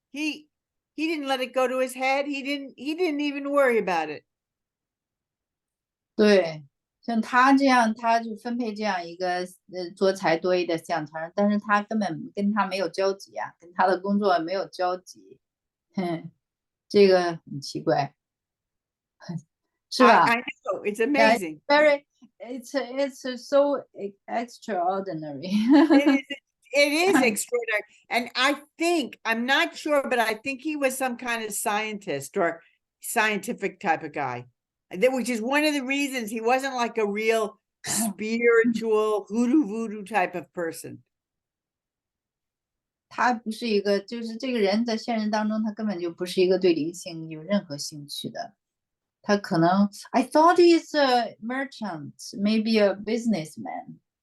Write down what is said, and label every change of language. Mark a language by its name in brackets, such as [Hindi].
[English] He didn't let it go to his head. He didn't even worry about it. [Chinese] 对，像他这样，他就分配这样一个多才多艺的思想调整，但是他根本跟他没有交集啊，跟他的工作没有交集，这个很奇怪，是吧？ [English] I know, it's amazing. It's so extraordinary. It is extraordinary. And I'm not sure, but I think he was some kind of scientist or scientific type of guy, which is one of the reasons he wasn't like a real spiritual voodoo type of person. [Chinese] 他不是一个，就是这个人在现实当中，他根本就不是一个对灵性有任何兴趣的。他可能 [English] I thought he's a merchant, maybe a businessman.